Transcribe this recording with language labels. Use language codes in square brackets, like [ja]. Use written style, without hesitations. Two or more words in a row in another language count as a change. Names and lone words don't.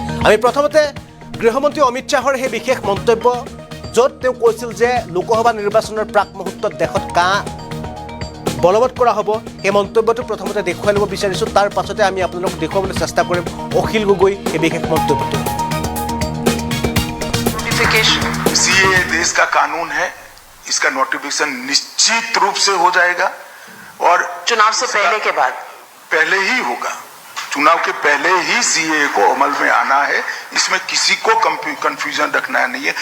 [as] আমি প্ৰথমতে গৃহমন্ত্ৰী অমিত শ্বাহৰ সেই বিশেষ মন্তব্য য'ত তেওঁ কৈছিল যে লোকসভা নিৰ্বাচনৰ প্ৰাক মুহূৰ্তত দেশত কা বলবৎ কৰা হ'ব সেই মন্তব্যটো প্ৰথমতে দেখুৱাই ল'ব বিচাৰিছোঁ। তাৰ পাছতে আমি আপোনালোকক দেখুৱাবলৈ চেষ্টা কৰিম অখিল গগৈ এই বিশেষ মন্তব্যটো। [hi] सीए देश का कानून है, इसका नोटिफिकेशन निश्चित रूप से हो जाएगा और चुनाव से पहले के बाद पहले ही होगा। चुनाव के पहले ही सीए को अमल में आना है, इसमें किसी को कंफ्यूजन रखना नहीं है।